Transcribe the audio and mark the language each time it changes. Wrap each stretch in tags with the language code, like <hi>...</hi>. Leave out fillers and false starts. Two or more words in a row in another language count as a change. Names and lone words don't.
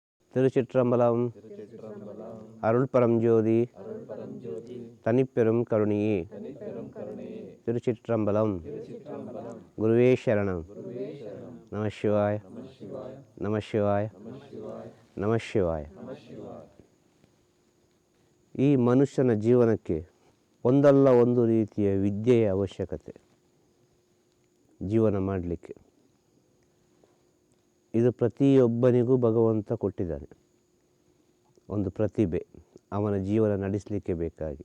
<ta>திருச்சிற்றம்பலம். அருள் பரஞ்சோதி தனிப்பெரும் கருணையே. திருச்சிற்றம்பலம். குருவே சரணம். நம சிவாய நம சிவாய நம ಶಿವಾಯ.</ta> <kn>ಈ ಮನುಷ್ಯನ ಜೀವನಕ್ಕೆ ಒಂದಲ್ಲ ಒಂದು ರೀತಿಯ ವಿದ್ಯೆಯ ಅವಶ್ಯಕತೆ ಜೀವನ ಮಾಡಲಿಕ್ಕೆ. ಇದು ಪ್ರತಿಯೊಬ್ಬನಿಗೂ ಭಗವಂತ ಕೊಟ್ಟಿದ್ದಾನೆ ಒಂದು ಪ್ರತಿಭೆ, ಅವನ ಜೀವನ ನಡೆಸಲಿಕ್ಕೆ ಬೇಕಾಗಿ.</kn>